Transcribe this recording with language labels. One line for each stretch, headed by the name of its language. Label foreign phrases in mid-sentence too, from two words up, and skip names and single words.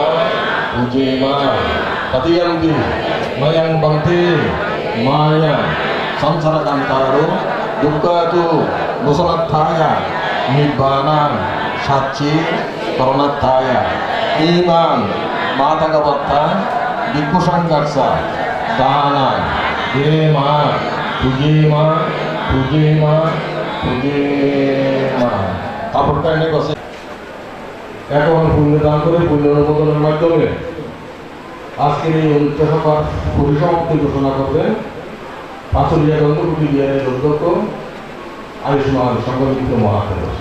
Pali: Pujema Dutiyanti Mayang Bhakti Maya Sansarakantaru Dukkatu Musanataya Nibbana Sachi Karanataya Iman Matakapatta Bhikkhu Sangharsa Dana Dema Pujema Pujema
Bangla: কাপড়টা এনে গেছে। এখন পুণ্যদান করে পুণ্য অনুমোদনের মাধ্যমে আজকের এই অনুষ্ঠিত সভার পরিসমাপ্তি ঘোষণা করবেন পাঁচলিয়া গন্ধকুটি বিহারের অধ্যক্ষ আয়ুষ্মান সংগঠিত মহাতের।